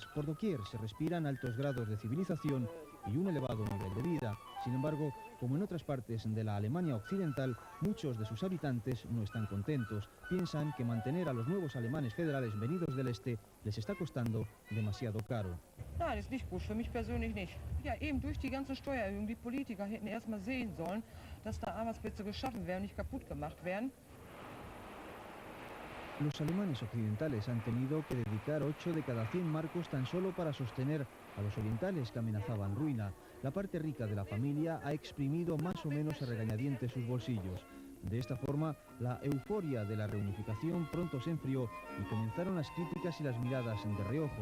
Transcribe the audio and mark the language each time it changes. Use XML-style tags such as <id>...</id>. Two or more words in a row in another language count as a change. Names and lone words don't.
<es>Por doquier se respiran altos grados de civilización y un elevado nivel de vida. Sin embargo, como en otras partes de la Alemania occidental, muchos de sus habitantes no están contentos. Piensan que mantener a los nuevos alemanes federales venidos del este les está costando demasiado caro.</es> <de>Nein, ist nicht gut, für mich persönlich nicht. Ja, eben durch die ganze Steuererhöhung, die Politiker hätten erst mal sehen sollen, dass da Arbeitsplätze geschaffen werden, nicht kaputt gemacht werden.</de> <es>Los alemanes occidentales han tenido que dedicar 8 de cada 100 marcos tan solo para sostener a los orientales que amenazaban ruina. La parte rica de la familia ha exprimido más o menos a regañadientes sus bolsillos. De esta forma, la euforia de la reunificación pronto se enfrió y comenzaron las críticas y las miradas de reojo.</es>